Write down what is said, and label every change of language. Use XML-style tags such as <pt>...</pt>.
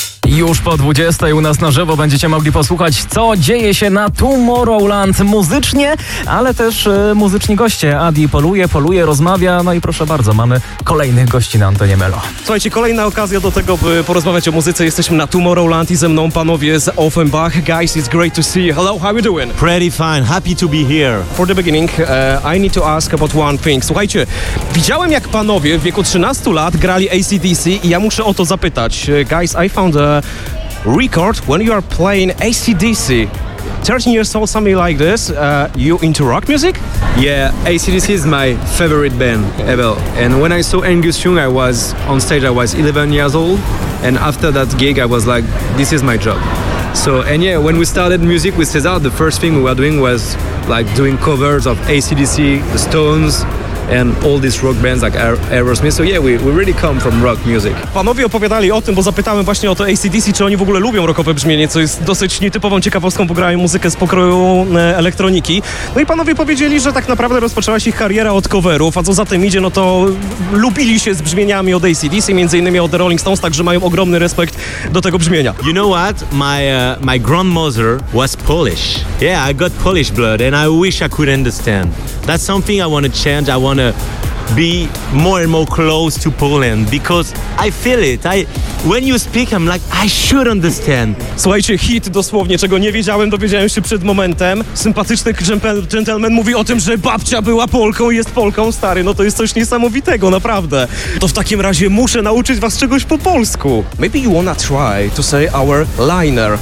<pl>Już po 20 u nas na żywo będziecie mogli posłuchać, co dzieje się na Tomorrowland muzycznie, ale też muzyczni goście. Adi poluje, rozmawia, no i proszę bardzo, mamy kolejnych gości na antenie Melo. Słuchajcie, kolejna okazja do tego, by porozmawiać o muzyce. Jesteśmy na Tomorrowland i ze mną panowie z Offenbach.</pl> <en>Guys, it's great to see you. Hello, how are you doing? Pretty fine, happy to be here. For the beginning, I need to ask about one thing.</en> <pl>Słuchajcie, widziałem, jak panowie w wieku 13 lat grali AC/DC i ja muszę o to zapytać.</pl> <en>Guys, I found a record when you are playing AC/DC. 13 years old, something like this, you into rock music? Yeah, AC/DC is my favorite band ever. And when I saw Angus Young, I was on stage, I was 11 years old. And after that gig, I was like, this is my job. So, and yeah, when we started music with Cesar, the first thing we were doing was like doing covers of AC/DC, The Stones, and all these rock bands like Aerosmith. So yeah, we really come from rock music.</en> <pl>Panowie opowiadali o tym, bo zapytałem właśnie o to AC/DC, czy oni w ogóle lubią rockowe brzmienie, co jest dosyć nietypową ciekawostką, bo grają muzykę z pokroju elektroniki. No i panowie powiedzieli, że tak naprawdę rozpoczęła się ich kariera od coverów, a co za tym idzie, no to lubili się z brzmieniami od AC/DC, między innymi od The Rolling Stones, także mają ogromny respekt do tego brzmienia.</pl> <en>You know what? My grandmother was Polish. Yeah, I got Polish blood and I wish I could understand. That's something I want to change. I want to be more and more close to Poland because I feel it. When you speak, I'm like, I should understand.</en> <pl>Słuchajcie, hit dosłownie, czego nie wiedziałem, dowiedziałem się przed momentem. Sympatyczny gentleman mówi o tym, że babcia była Polką i jest Polką, stary. No to jest coś niesamowitego, naprawdę. To w takim razie muszę nauczyć was czegoś po polsku.</pl> <en>Maybe you wanna try to say our liner.</en>